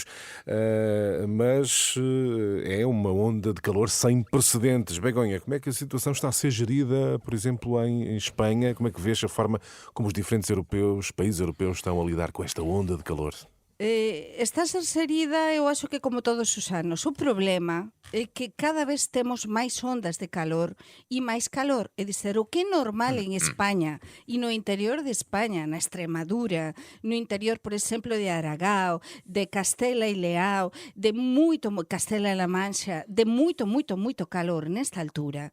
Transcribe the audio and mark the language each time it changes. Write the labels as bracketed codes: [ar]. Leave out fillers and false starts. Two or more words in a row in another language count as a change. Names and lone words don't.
[pt] Mas é uma onda de calor sem precedentes. Begonha, como é que a situação está a ser gerida, por exemplo, em Espanha? Como é que vês a forma como os diferentes países europeus estão a lidar com esta onda de calor? Está a ser serida, eu acho que como todos os anos. [gl] O problema é que cada vez temos máis ondas de calor e máis calor. É dizer, o que é normal en España e no interior de España, na Extremadura, no interior, por exemplo, de Aragao, de Castela e Leao, de Castela e La Mancha, de moito calor nesta altura.